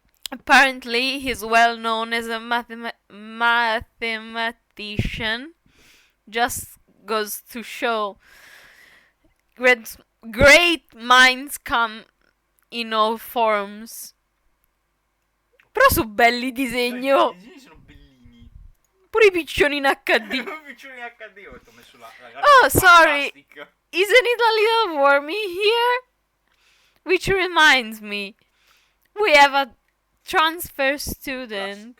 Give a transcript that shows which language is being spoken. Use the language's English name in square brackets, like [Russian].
[English] Apparently, he's well known as a mathematician. Just goes to show. Great minds come in all forms. [Italian] Però sono belli i disegni. I disegni sono bellini. Pure i piccioni in HD. I piccioni in HD ho messo la [English] Oh, sorry. fantastic. Isn't it a little warmy here? Which reminds me, we have a transfer student.